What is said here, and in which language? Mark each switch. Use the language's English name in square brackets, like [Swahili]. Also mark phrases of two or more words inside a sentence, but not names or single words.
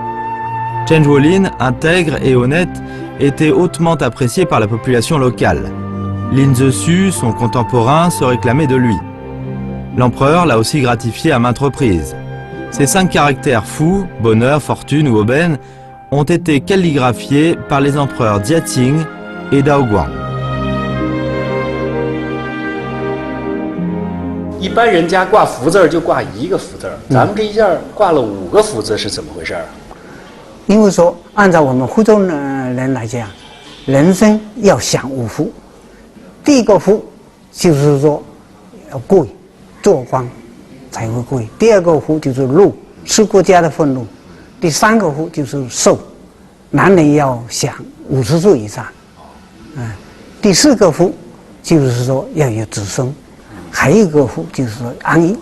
[French] Chen Zhuolin, intègre et honnête, était hautement apprécié par la population locale. Lin Zexu, son contemporain, se réclamait de lui. L'empereur l'a aussi gratifié à maintes reprises. Ces 5 caractères fous, bonheur, fortune ou aubaine, ont été calligraphiés par les empereurs Diaqing et Daoguang. [Chinese] 一般人家挂福字就挂1个福字，咱们这一下挂了5个福字，是怎么回事？因为说按照我们福州人来讲，人生要享五福，第一个福就是说要贵，做官才会贵；第二个福就是禄，吃国家的俸禄；第三个福就是寿，男人要享50岁以上，第四个福就是说要有子孙，还有一个福就是说安逸。